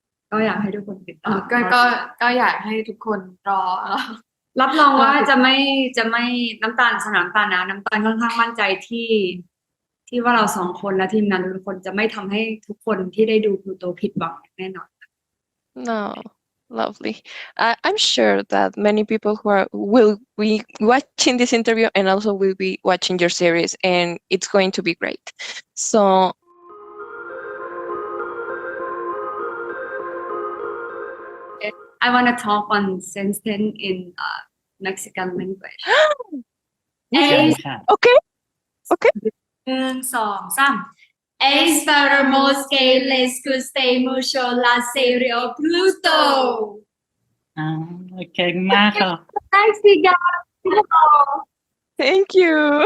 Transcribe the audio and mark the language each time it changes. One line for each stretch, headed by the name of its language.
Thai: ก็อยากให้ทุกคนติดตาม ก็อยากให้ทุกคนรอ รับรองว่าจะไม่น้ำตาลสนามตาลนะน้ำตาลค่อนข้างมั่นใจที่ว่าเรา2 คนและทีมงานทุกคนจะไม่ทำให้ทุกคนที่ได้ดูพลูโตผิดหวังแน่นอน
English: No, lovely. I'm sure that many people will be watching this interview and also will be watching your series, and it's going to be great. So I want to talk on sentence in Mexican language.
Thai: เชิญค่ะ
English: okay,
Spanish: 1 2 3 Esperamos que les guste mucho la serie Pluto.
Thai: เก่งมากค่ะ
English: Thanks, guys. thank you.